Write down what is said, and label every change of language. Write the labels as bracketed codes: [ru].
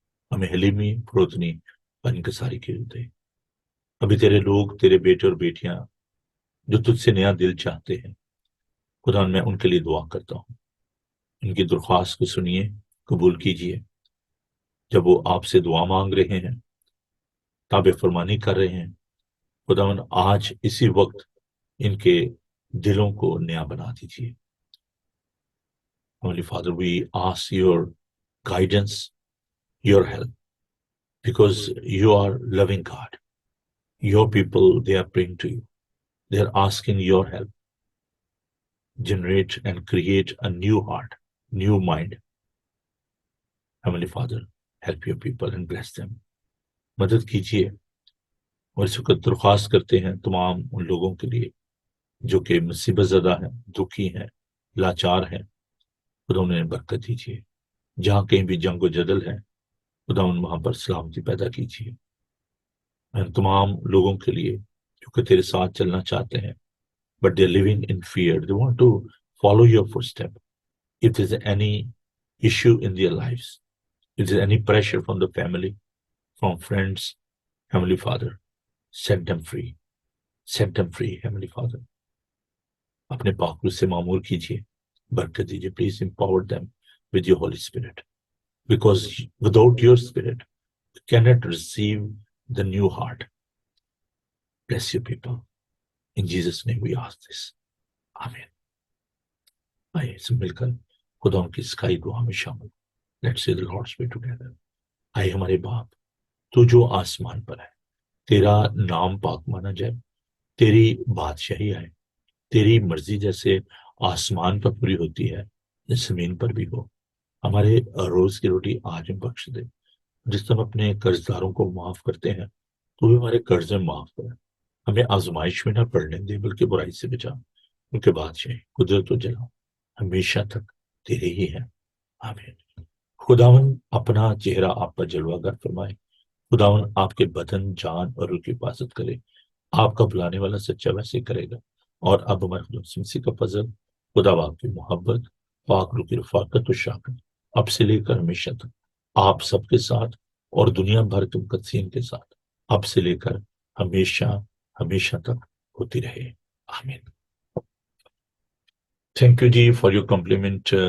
[ur] ہمیں حلیمی, فروتنی اور انکساری کی دے. ابھی تیرے لوگ, تیرے بیٹے اور بیٹیاں جو تجھ سے نیا دل چاہتے ہیں, خدا میں ان کے لیے دعا کرتا ہوں. ان کی درخواست کو سنیے, قبول کیجیے. جب وہ آپ سے دعا مانگ رہے ہیں, تابع فرمانی کر رہے ہیں, خدا آج اسی وقت ان کے دلوں کو نیا بنا دیجیے. [en] Holy Father, we ask your guidance, your help, because you are loving God. Your people, they are praying to you. They are asking your help. Generate and create a new heart, new mind. Heavenly Father, help your people and bless them. [ur] مدد کیجیے. اور اس وقت درخواست کرتے ہیں تمام ان لوگوں کے لیے جو کہ مصیبت زدہ ہیں, دکھی ہیں, لاچار ہیں. خدا انہیں برکت دیجیے. جہاں کہیں بھی جنگ و جدل ہے, خدا وہاں پر سلامتی پیدا کیجیے. تمام لوگوں کے لیے جو کہ تیرے ساتھ چلنا چاہتے ہیں, [en] but they're living in fear. They want to follow your footstep. If there's any issue in their lives, if there's any pressure from the family, from friends, Heavenly Father, set them free. Set them free, Heavenly Father. [ur] اپنے پاک روح سے معمور کیجیے, برکت دیجیے. [en] Please empower them with your Holy Spirit. Because without your Spirit, we cannot receive the new heart. Bless your people. In Jesus' name we ask this. Amen. [ur] آئے سب مل کر خدا ان کی سکھائی دعا میں شامل. [en] Let's say the Lord's Prayer together. [ur] آئے ہمارے باپ, تو جو آسمان پر ہے, تیرا نام پاک مانا جائے, تیری بادشاہی آئے, تیری مرضی جیسے آسمان پر پوری ہوتی ہے زمین پر بھی ہو. ہمارے روز کی روٹی آج ہم بخش دے. جس طرح اپنے قرض داروں کو معاف کرتے ہیں, تو بھی ہمارے قرض میں معاف کریں. ہمیں آزمائش میں نہ پڑنے دے, بلکہ برائی سے بچا. ان کے بادشاہ قدرت و جلال ہمیشہ تک تیرے ہی ہیں. آمین. خداون اپنا چہرہ آپ پر جلوہ گر فرمائے. خداون آپ کے بدن, جان اور روح کی حفاظت کرے. آپ کا بلانے والا سچا ویسے کرے گا. اور اب ہمارے خدا مسیح کا فضل, خدا آپ کی محبت, پاک روح کی رفاقت و شفقت اب سے لے کر ہمیشہ تک آپ سب کے ساتھ اور دنیا بھر کے مقدسین کے ساتھ اب سے لے کر ہمیشہ ہمیشہ تک ہوتی رہے. آمین. [en] Thank you, Ji, for your compliment.